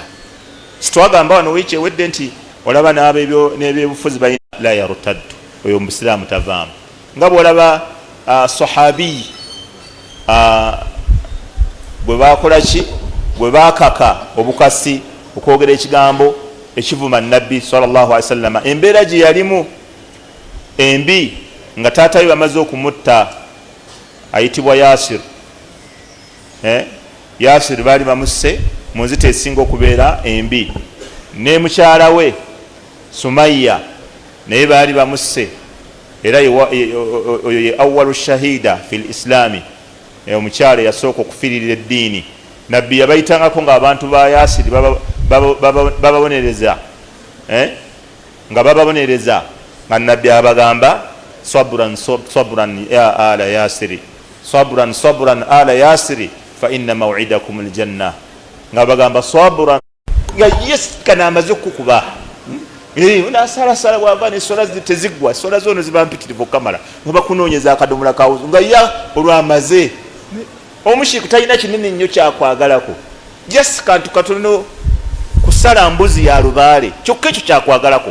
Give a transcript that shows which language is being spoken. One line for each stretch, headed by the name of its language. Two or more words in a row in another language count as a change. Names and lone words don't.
Ganda: Sitwagamba wano wiiki ewedde nti olaba n'ebyobufuzi balina
Arabic: لا يرتد,
Ganda: oyo mubusiraamu tavaamu. Nga bwolaba sahabi bwe bakola ki bwe bakaka obukasi okwogera ekigambo ekivuma nabbi
Arabic: صلى الله عليه وسلم,
Ganda: embeera gye yalimu embi nga taatawe bamaze okumutta ayitibwa Yasir. Yasir baali bamusse mu nzita esinga okubeera embi, ne mukyala we Sumayya naye baali bamusse, era oyo ye
Arabic: أول شهيدة في الإسلام,
Ganda: omukyala yasooka okufiirira eddiini. Nabbi yabayitangako ng'abantu ba Yasiri bababonereza nga bababonereza nga nabbi abagamba
Arabic: صبرا صبرا يا آل ياسر، صبرا صبرا آل ياسر فإن موعدكم الجنة,
Ganda: nga bagamba sabran nga yesikana amaze okukuba unasalasala bwava nesola tezigwa, sola zono ziba mpitirivu okamala oba kunoonyeza akadomola kawuzu nga ya olwamaze. Omushiriku talina kinene nnyo kyakwagalako, just kantu katono kusala mbuzi ya lubaale, kyokka ekyo kyakwagalako.